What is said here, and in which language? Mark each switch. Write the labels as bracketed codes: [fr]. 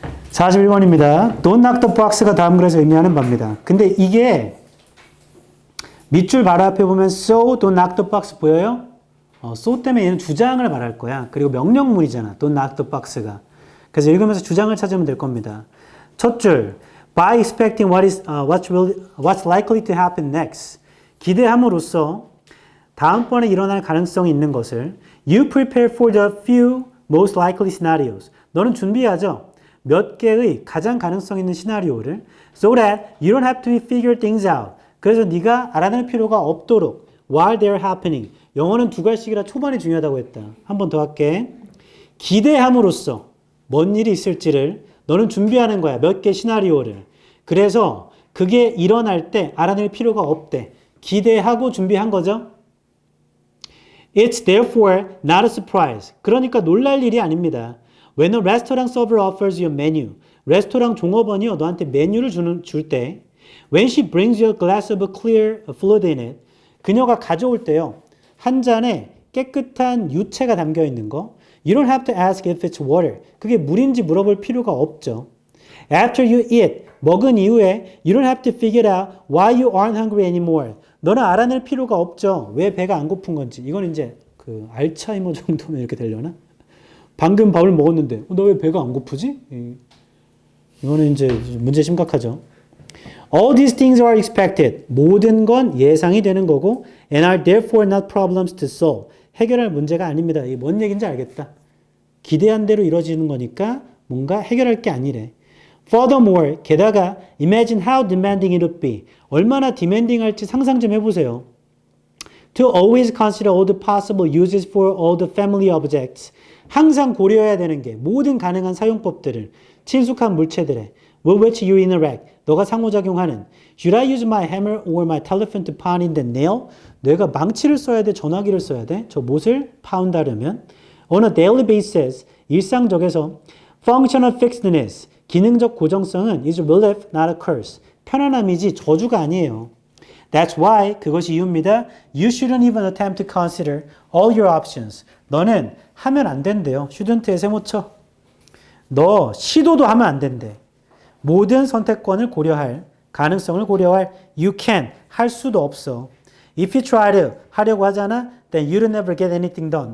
[ko] 41번입니다. [en] Don't knock the box [ko] 가 다음 글에서 의미하는 바입니다. 근데 이게 밑줄 바로 앞에 보면 [en] so don't knock the box [ko] 보여요? so 때문에 얘는 주장을 말할 거야. 그리고 명령문이잖아. [en] Don't knock the box [ko] 가. 그래서 읽으면서 주장을 찾으면 될 겁니다. 첫 줄, [en] by expecting what's likely to happen next. [ko] 기대함으로써 다음번에 일어날 가능성이 있는 것을 [en] you prepare for the few most likely scenarios. [ko] 너는 준비하죠. 몇 개의 가장 가능성 있는 시나리오를 [en] so that you don't have to figure things out. [ko] 그래서 네가 알아낼 필요가 없도록 [en] while they're happening. [ko] 영어는 두 갈씩이라 초반이 중요하다고 했다. 한 번 더 할게. 기대함으로써 뭔 일이 있을지를 너는 준비하는 거야. 몇 개 시나리오를. 그래서 그게 일어날 때 알아낼 필요가 없대. 기대하고 준비한 거죠. [en] It's therefore not a surprise. [ko] 그러니까 놀랄 일이 아닙니다. [en] When a restaurant server offers you a menu. [ko] 레스토랑 종업원이요. 너한테 메뉴를 줄 때 [en] When she brings you a glass of a clear fluid in it. [ko] 그녀가 가져올 때요. 한 잔에 깨끗한 유체가 담겨 있는 거. [en] You don't have to ask if it's water. [ko] 그게 물인지 물어볼 필요가 없죠. [en] After you eat. [ko] 먹은 이후에 [en] You don't have to figure out why you aren't hungry anymore. [ko] 너는 알아낼 필요가 없죠. 왜 배가 안 고픈 건지. 이건 이제 그 알츠하이머 정도면 이렇게 되려나? 방금 밥을 먹었는데 너 왜 배가 안 고프지? 이거는 이제 문제 심각하죠. [en] All these things are expected. [ko] 모든 건 예상이 되는 거고 [en] and are therefore not problems to solve. [ko] 해결할 문제가 아닙니다. 이게 뭔 얘기인지 알겠다. 기대한 대로 이루어지는 거니까 뭔가 해결할 게 아니래. [en] Furthermore, [ko] 게다가 [en] imagine how demanding it would be. [ko] 얼마나 demanding할지 상상 좀 해보세요. [en] To always consider all the possible uses for all the family objects. [ko] 항상 고려해야 되는 게 모든 가능한 사용법들을 친숙한 물체들에 [en] with which you interact. [ko] 너가 상호작용하는 [en] Should I use my hammer or my telephone to pound in the nail? [ko] 내가 망치를 써야 돼? 전화기를 써야 돼? 저 못을 [en] pound 하려면 On a daily basis, [ko] 일상적에서 [en] functional fixedness, [ko] 기능적 고정성은 [en] is a relief, not a curse. [ko] 편안함이지 저주가 아니에요. [en] That's why, [ko] 그것이 이유입니다. [en] You shouldn't even attempt to consider all your options. [ko] 너는 하면 안 된대요. shouldn't에 세모쳐. 너 시도도 하면 안 된대. 모든 선택권을 고려할, 가능성을 고려할 [en] you can, [ko] 할 수도 없어. [en] If you try to, [ko] 하려고 하잖아, [en] then you'll never get anything done.